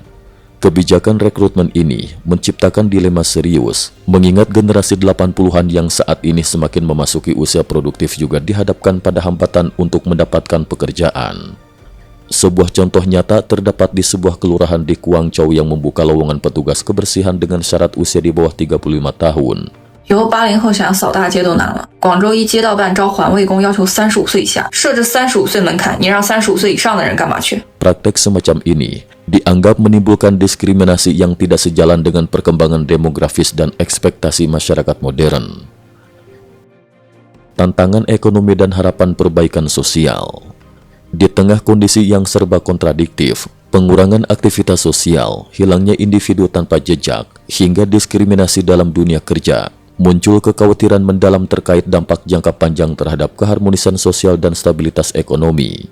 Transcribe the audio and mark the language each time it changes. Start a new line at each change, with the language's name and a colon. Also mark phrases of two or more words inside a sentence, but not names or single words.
Indonesian: Kebijakan rekrutmen ini menciptakan dilema serius, mengingat generasi 80-an yang saat ini semakin memasuki usia produktif juga dihadapkan pada hambatan untuk mendapatkan pekerjaan. Sebuah contoh nyata terdapat di sebuah kelurahan di Guangzhou yang membuka lowongan petugas kebersihan dengan syarat usia di bawah 35 tahun.
Chinese: 以后80后想要扫大街都难了。广州一街道办招环卫工要求35岁以下，设置35岁门槛，你让35岁以上的人干嘛去？
Indonesian: Praktek semacam ini dianggap menimbulkan diskriminasi yang tidak sejalan dengan perkembangan demografis dan ekspektasi masyarakat modern. Tantangan ekonomi dan harapan perbaikan sosial. Di tengah kondisi yang serba kontradiktif, pengurangan aktivitas sosial, hilangnya individu tanpa jejak, hingga diskriminasi dalam dunia kerja, muncul kekhawatiran mendalam terkait dampak jangka panjang terhadap keharmonisan sosial dan stabilitas ekonomi.